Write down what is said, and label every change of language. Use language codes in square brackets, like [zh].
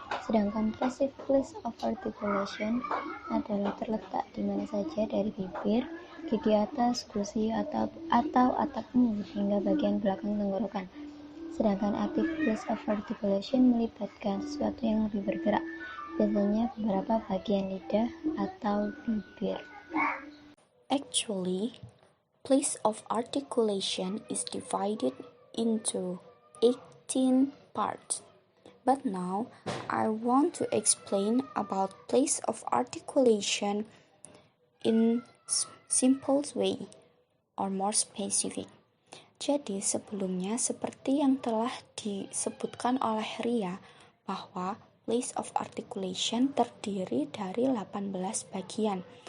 [id] Sedangkan [en] passive place of articulation [id] adalah terletak di mana saja dari bibir, gigi atas, gusi, atau atap mulut hingga bagian belakang tenggorokan. Sedangkan [en] active place of articulation [id] melibatkan sesuatu yang lebih bergerak, biasanya beberapa bagian lidah atau bibir. [en] Actually, place of articulation is divided into 18 parts. But now, I want to explain about place of articulation in simple way or more specific. [id] Jadi sebelumnya seperti yang telah disebutkan oleh Ria bahwa [en] place of articulation [id] terdiri dari 18 bagian.